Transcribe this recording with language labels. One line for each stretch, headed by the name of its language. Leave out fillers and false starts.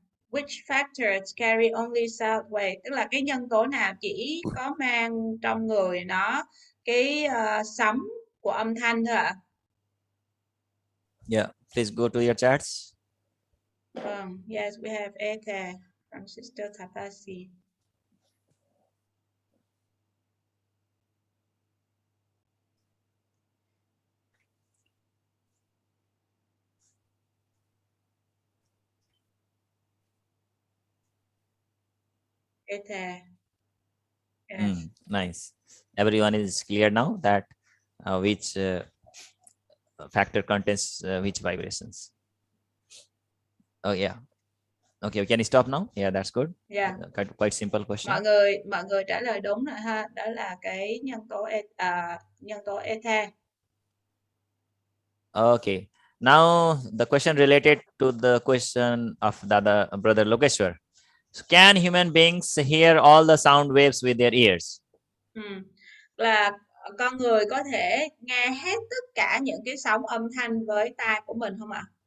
English: Which factors carry only sound wave,
Vietnamese: tức là cái nhân tố nào chỉ có mang trong người nó cái sóng của âm thanh thôi ạ?
English: Yeah, please go to your charts. Yes, we have Ether from Sister Tapasi. Ether. Yes. Nice. Everyone is clear now that which factor contains which vibrations. Oh yeah. Okay, can you stop now? Yeah, that's good. Yeah. Quite simple question.
Vietnamese: Mọi người trả lời đúng rồi ha. Đó là cái nhân tố Ether.
English: Okay. Now the question related to the question of Dada brother Lokeshwar. So can human beings hear all the sound waves with their ears?
Vietnamese: Là con người có thể nghe hết tất cả những cái sóng âm thanh với tai của mình không ạ?